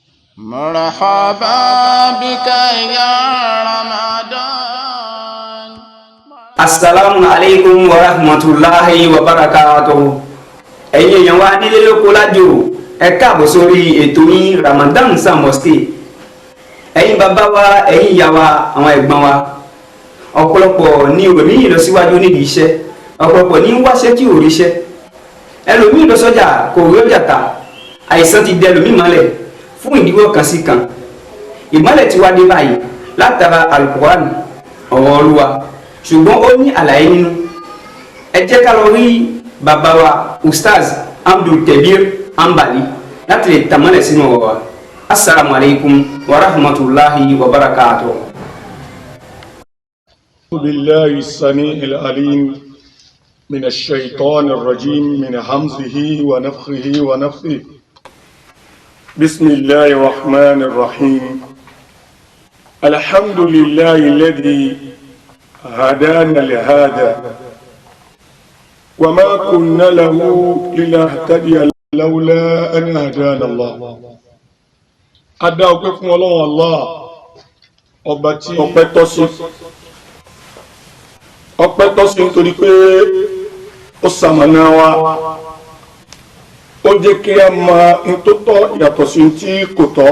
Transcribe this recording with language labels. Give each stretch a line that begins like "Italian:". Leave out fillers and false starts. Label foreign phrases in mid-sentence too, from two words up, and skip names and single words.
Arabic: مرحبا بك يا رمضان. السلام عليكم ورحمة الله وبركاته.
Yoruba: Ẹ̀yin èèyàn wa nílé lóko lájò, ẹ káàbọ̀ sórí ètò yín Ramadan Samoste. Ẹ̀yin bàbá wa, ẹ̀yin ìyá wa, àwọn ẹ̀gbọ́n wa. Ọ̀pọ̀lọpọ̀ ní òní ìlọsíwájú nídìí iṣẹ́, ọ̀pọ̀lọpọ̀ ní wáṣẹ́ tí ò ríṣẹ́. Ẹlòmíì lọ sọ́jà kò rí ọjà tà, àìsàn ti dẹ ẹlòmíì mọ́lẹ̀ fún ìdíwọ́ kan sí kan. Ìmọ́lẹ̀ ti wá dé báyìí látara Al-Qur'an, ọ̀rọ̀ Olúwa, ṣùgbọ́n ó ní àlàyé nínú. Ẹ jẹ́ ká lọ rí bàbá wa Ustaz Abdulkabir Ambali láti lè tàmọ́lẹ̀ sínú ọ̀rọ̀ wa.
Arabic: السلام عليكم ورحمة الله وبركاته. بالله السميع العليم من الشيطان الرجيم من همزه ونفخه ونفثه. بسم الله الرحمن الرحيم. الحمد لله الذي هدانا لهذا وما كنا له لنهتدي لولا أن هدانا الله.
Yoruba: Adá ọpẹ́ fún Ọlọ́run Allah, ọba tí ọpẹ́ tọ́ sí. Ọpẹ́ tọ́ sí nítorí pé ó ṣamọ̀nà wa, ó jẹ́ kí a mọ ohun tó tọ́ yàtọ̀ sí ohun tí kò tọ́.